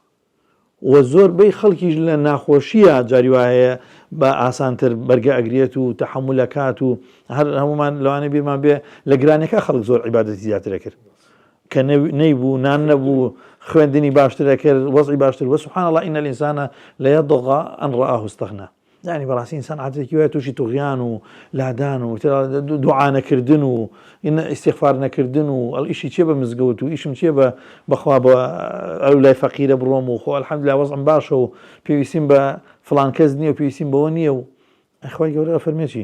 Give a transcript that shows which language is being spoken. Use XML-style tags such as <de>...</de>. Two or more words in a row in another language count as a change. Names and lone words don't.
<ckb>و زۆربەی خەڵکیش لە ناخۆشیە جاری وایە بە ئاسانتر بەرگە ئەگرێت و تەحەمولەکات و هەر هەمومان لەوانە بیرمان بێ لە گرانەکە خەڵک زۆر عیبادەتی زیاترە کرد کە نەیبوو نان نەبوو خوێندنی باشترە کرد وەزعی باشتر وە</ckb> <ar>سبحان الله إن الإنسان ليطغى أن رآه استغنى</ar> <ckb>يعني بەڕاستی ئینسان عادەتێکی وایە تووشی توغیان و لادان و دوعا نەکردن و ئیستیغفار نەکردن و ئیشی چیە بە مزگەوت و ئیشم چیە بەخوا بە ئەو لای فەقیرە بڕۆم و خۆ الحەمدوللا وەزعم باشە و پێویستیم بە فڵان کەس نییە و پێویستیم بەوە نییە و خوای گەورە ئەفەرمێ چی؟</ckb>